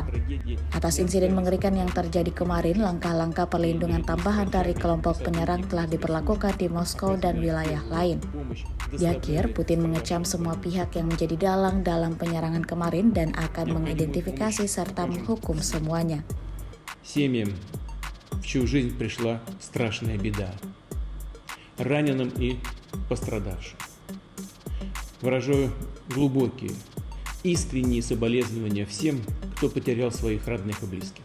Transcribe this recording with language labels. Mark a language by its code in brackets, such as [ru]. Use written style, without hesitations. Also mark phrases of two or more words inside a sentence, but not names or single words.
[id] Atas insiden mengerikan yang terjadi kemarin, langkah-langkah perlindungan tambahan dari kelompok penyerang telah diberlakukan di Moskow dan wilayah lain. Di akhir, Putin mengecam semua pihak yang menjadi dalang dalam penyerangan kemarin dan akan mengidentifikasi serta menghukum semuanya. [ru] Семьям, в чью жизнь пришла страшная беда, раненым и пострадавшим. Выражаю глубокие, искренние соболезнования всем, кто потерял своих родных и близких.